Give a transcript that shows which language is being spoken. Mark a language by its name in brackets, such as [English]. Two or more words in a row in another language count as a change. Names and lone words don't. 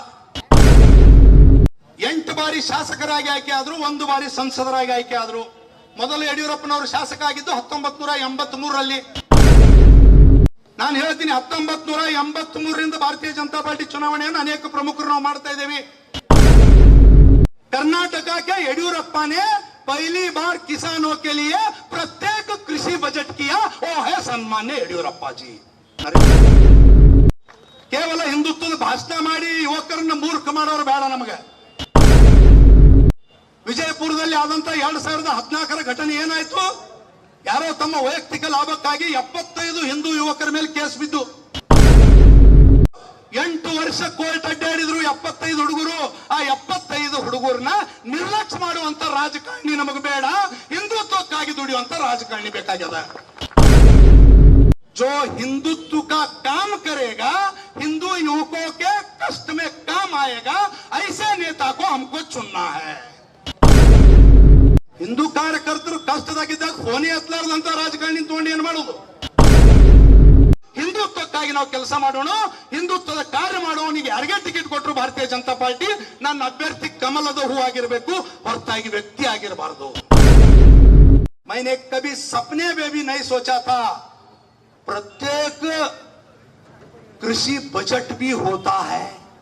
[Kannada] 8 ಬಾರಿ ಶಾಸಕರಾಗಿ ಆಯ್ಕೆ ಆದ್ರು, 1 ಬಾರಿ ಸಂಸದರಾಗಿ ಆಯ್ಕೆ ಆದ್ರು. ಮೊದಲು ಯಡಿಯೂರಪ್ಪನವರು ಶಾಸಕ ಆಗಿದ್ದು 1983ರಲ್ಲಿ. ನಾನು ಹೇಳ್ತೀನಿ, 1983ರಿಂದ ಭಾರತೀಯ ಜನತಾ ಪಾರ್ಟಿ ಚುನಾವಣೆಯನ್ನು ಅನೇಕ ಪ್ರಮುಖರು ನಾವು ಮಾಡ್ತಾ ಇದ್ದೇವೆ. [Hindi] कर्नाटक के येडियूरप्पा ने पहली बार किसानों के लिए प्रत्येक कृषि बजट किया, वो है सन्मान्य येडियूरप्पा जी. [Kannada] ಕೇವಲ ಹಿಂದುತ್ವದ ಭಾಷಣ ಮಾಡಿ ಯುವಕರನ್ನ ಮೂರ್ಖ ಮಾಡೋರು ಬೇಡ ನಮಗೆ. ವಿಜಯಪುರದಲ್ಲಿ ಆದಂತ 2014ರ ಘಟನೆ ಏನಾಯ್ತು? ಯಾರೋ ತಮ್ಮ ವೈಯಕ್ತಿಕ ಲಾಭಕ್ಕಾಗಿ 75 ಹಿಂದೂ ಯುವಕರ ಮೇಲೆ ಕೇಸ್ ಬಿದ್ದು 8 ವರ್ಷ ಕೋರ್ಟ್ ಅಡ್ಡಾಡಿದ್ರು. 75 ಹುಡುಗರು, ಆ 75 ಹುಡುಗರನ್ನ ನಿರ್ಲಕ್ಷ್ಯ ಮಾಡುವಂತ ರಾಜಕಾರಣಿ ನಮಗೆ ಬೇಡ. ಹಿಂದುತ್ವಕ್ಕಾಗಿ ದುಡಿಯುವಂತ ರಾಜಕಾರಣಿ ಬೇಕಾಗ್ಯದ. [Hindi] जो हिंदुत्व का काम करेगा, हिंदू युवकों के कष्ट में काम आएगा, ऐसे नेता को हमको चुनना है. [Kannada] ಹಿಂದೂ ಕಾರ್ಯಕರ್ತರು ಕಷ್ಟದಾಗಿದ್ದಾಗ ಫೋನೇ ಹತ್ತಲಾರದಂತ ರಾಜಕಾರಣಿ ತಗೊಂಡು ಏನ್ ಮಾಡೋದು? ಹಿಂದುತ್ವಕ್ಕಾಗಿ ನಾವು ಕೆಲಸ ಮಾಡೋಣ, ಹಿಂದುತ್ವದ ಕಾರ್ಯ ಮಾಡೋನಿಗೆ ಯಾರಿಗೆ ಟಿಕೆಟ್ ಕೊಟ್ಟರು ಭಾರತೀಯ ಜನತಾ ಪಾರ್ಟಿ ನನ್ನ ಅಭ್ಯರ್ಥಿ ಕಮಲದ ಹೂ ಆಗಿರಬೇಕು, ಹೊರತಾಗಿ ವ್ಯಕ್ತಿ ಆಗಿರಬಾರದು. [Hindi] मैंने कभी सपने में भी नहीं सोचा था प्रत्येक कृषि बजट भी होता है.